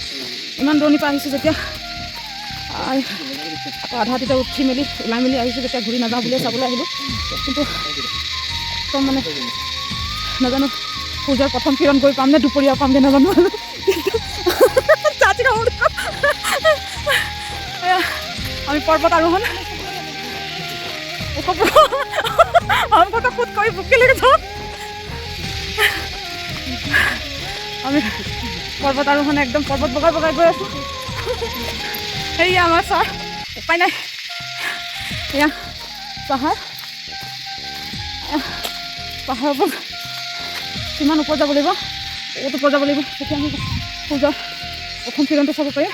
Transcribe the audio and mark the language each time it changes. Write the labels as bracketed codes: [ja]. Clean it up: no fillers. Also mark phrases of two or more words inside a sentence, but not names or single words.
[as] ইমান দূৰণিৰ পৰা আহিছোঁ যেতিয়া, আকৌ আধা ৰাতিতে উঠি মেলি ওলাই মেলি আহিছোঁ যেতিয়া ঘূৰি নাযাওঁ বুলিয়ে চাবলৈ আহিলোঁ। কিন্তু একদম মানে নাজানো সূৰ্যৰ প্ৰথম কিৰণ গৈ পাম নে দুপৰীয়া পামগৈ নাজানো। আমি পৰ্বত আৰোহণ [hi] हमको तो खुद कोई बुक के लेके जाओ। [as] আমি পৰ্বত আৰোহণ একদম পৰ্বত বগাই বগাই গৈ আছোঁ। সেয়া আমাৰ ছাৰ, উপায় নাই। এয়া পাহাৰৰ ওপৰত কিমান ওপৰত যাব লাগিব, বহুত ওপৰত যাব লাগিব, তেতিয়া আমি সূৰ্যৰ প্ৰথম কিৰণটো চাব পাৰিম।